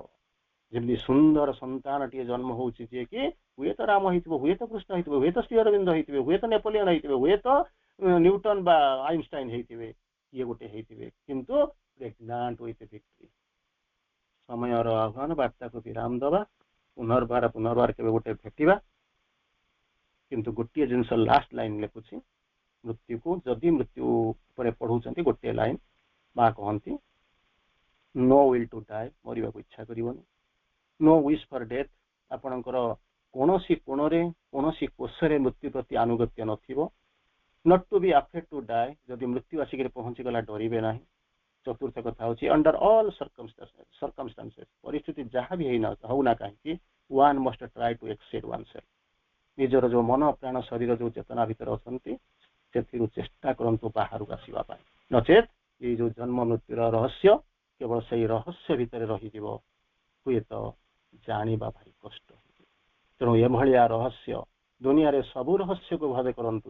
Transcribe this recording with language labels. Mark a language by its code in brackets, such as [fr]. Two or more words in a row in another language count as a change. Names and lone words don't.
[or] ଯେମିତି ସୁନ୍ଦର ସନ୍ତାନଟିଏ ଜନ୍ମ ହଉଛି, ଯିଏକି ହୁଏତ ରାମ ହେଇଥିବ, ହୁଏତ କୃଷ୍ଣ ହେଇଥିବ, ହୁଏତ ଶ୍ରୀ ଅରବିନ୍ଦ ହେଇଥିବେ, ହୁଏତ ନେପୋଲିୟନ ହେଇଥିବେ, ହୁଏତ ନ୍ୟୁଟନ ବା ଆଇନଷ୍ଟାଇନ ହେଇଥିବେ, କିଏ ଗୋଟେ ହେଇଥିବେ, କିନ୍ତୁ [en] pregnant with victory. [or] ସମୟର ଆହ୍ୱାନ, ବାର୍ତ୍ତାକୁ ବିରାମ ଦେବା, ପୁନର୍ବାର କେବେ ଗୋଟେ ଭେଟିବା। କିନ୍ତୁ ଗୋଟିଏ ଜିନିଷ [en] last line [or] ଲେଖୁଛି, ମୃତ୍ୟୁକୁ ଯଦି ମୃତ୍ୟୁ ଉପରେ ପଢୁଛନ୍ତି ଗୋଟିଏ ଲାଇନ, ମା କହନ୍ତି [en] no will to die, [or] मरिବାକୁ ଇଚ୍ଛା କରିବନି। [en] no wish for death, [or] ଆପଣଙ୍କର କୌଣସି କୋଣରେ କୌଣସି କୋଷରେ ମୃତ୍ୟୁ ପ୍ରତି ଆନୁଗତ୍ୟ ନଥିବ। [en] not to be afraid to die, [or] ଯଦି ମୃତ୍ୟୁ ଆସିକି ପହଞ୍ଚିଗଲା ଡରିବେ ନାହିଁ। ଚତୁର୍ଥ କଥା ହେଉଛି [en] under all circumstances, [or] ପରିସ୍ଥିତି ଯାହା ବି ହଉନା କାହିଁକି, [en] one must try to exceed oneself. [or] ନିଜର ଯୋଉ ମନ ପ୍ରାଣ ଶରୀର ଯୋଉ ଚେତନା ଭିତରେ ଅଛନ୍ତି, ସେଥିରୁ ଚେଷ୍ଟା କରନ୍ତୁ ବାହାରକୁ ଆସିବା ପାଇଁ। ନଚେତ ଏଇ ଯୋଉ ଜନ୍ମ ମୃତ୍ୟୁର ରହସ୍ୟ କେବଳ ସେଇ ରହସ୍ୟ ଭିତରେ ରହିଯିବ, ହୁଏତ ଜାଣିବା ଭାରି କଷ୍ଟ। ତେଣୁ ଏଭଳିଆ ରହସ୍ୟ ଦୁନିଆରେ ସବୁ ରହସ୍ୟକୁ ଭାବେ କରନ୍ତୁ।